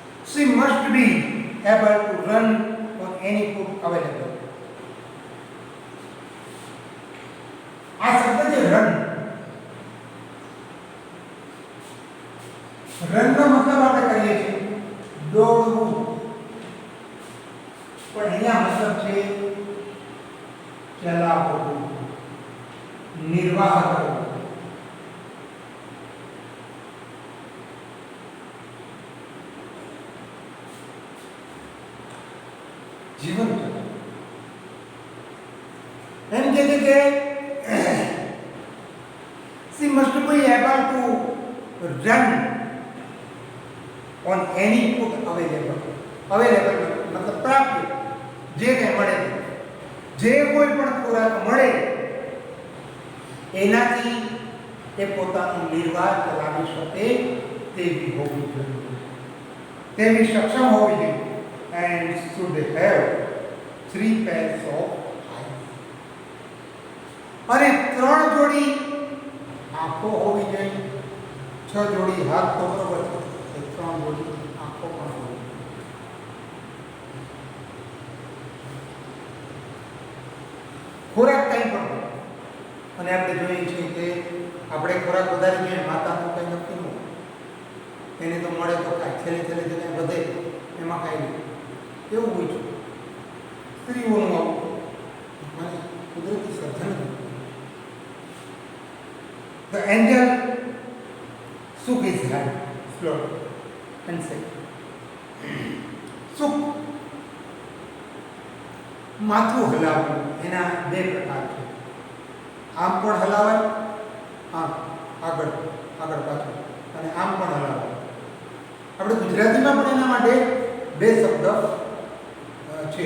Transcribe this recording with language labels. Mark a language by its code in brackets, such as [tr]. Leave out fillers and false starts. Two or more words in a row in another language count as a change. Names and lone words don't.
[en] she must be able to run on any foot available. [gu] આ શબ્દ છે રન, રનનો મતલબ આપણે કરીએ છીએ દોડવું, પણ અહીંયા મતલબ છે ચલાવવું, નિર્વાહ કરવો. જીવન એમ કે છે કે [en] she must be able to run on any foot available. [gu] મતલબ પ્રાપ્ય, જે કંઈ મળે, જે કોઈ પણ ખોરાક મળે એનાથી એ પોતાનું નિર્વાહ ચલાવી શકે તેવી હોવી જોઈએ, તેવી સક્ષમ હોવી જોઈએ. [en] And should have 3 pairs of eyes. [gu] અને 3 જોડી આંખો હોવી જોઈએ. 6 જોડી હાથ તો બરોબર છે, 3 જોડી આંખો પણ હોવી જોઈએ. ખોરાક કંઈ પણ હોય, અને આપણે જોઈએ છીએ કે આપણે ખોરાક વધારે જોઈએ, માતાનું કંઈ નક્કી ન હોય, એને તો મળે તો કાંઈ છેલ્લે છેલ્લે જે કંઈ વધે એમાં કાંઈ નહીં, એવું હોય છે. સ્ત્રીઓનું આવું મને કુદરતી સર્જન. [en] The angel shook his head slowly and said, shook, [gu] માથું હલાવવું, એના 2 પ્રકાર છે. આમ પણ હલાવાય, આમ આગળ પાછળ, અને આમ પણ હલાવાય. આપણે ગુજરાતીમાં પણ એના માટે 2 શબ્દ છે.